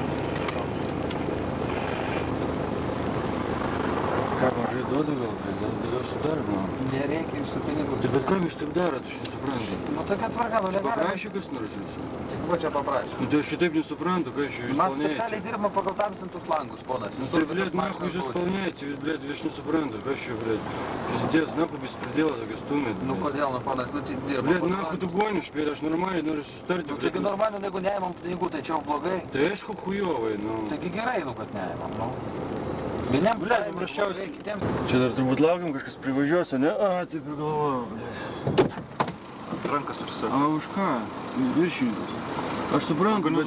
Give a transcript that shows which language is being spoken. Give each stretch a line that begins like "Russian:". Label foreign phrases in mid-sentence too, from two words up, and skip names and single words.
Lithuanian: Ką, mažai duodu gal, duosiu dar, nu. Nereikia jūsų pinigų. Tai bet kam jūs taip darot, aš nesuprantu. Nu tokia tvarka, nu negalima. Paprašė kas nors jūsų. Ko čia paprašė? Nu tai aš šitaip nesuprantu, ką jūs Mes
Russian: исполняете.
Lithuanian: specialiai dirbame pagal tamsintus langus, ponas.
Russian: Ну ты, блядь, нахуй же исполняете, ведь, блядь, я ж не супранду, как еще, блядь, пиздец, нахуй без предела так и стумит, Ну блядь.
Lithuanian: kodėl, nu ponas, nu tai dirba.
Russian: Блядь, нахуй ты гонишь, блядь,
Lithuanian: aš normaliai noriu susitarti, Nu
Russian: блядь.
Lithuanian: taigi normaliai, jeigu neimam pinigų, tai čia jau blogai. Tai aišku chujovai, nu. Taigi gerai, nu kad neimam, nu. Vieniems
Russian: Блядь,
Lithuanian: paimam, paprasčiausiai. kitiems. Čia dar turbūt laukiam, kažkas privažiuos, o ne? A, taip ir galvojau, blядь. Rankas turi A už ką? Viršininkas. Aš suprantu, bet...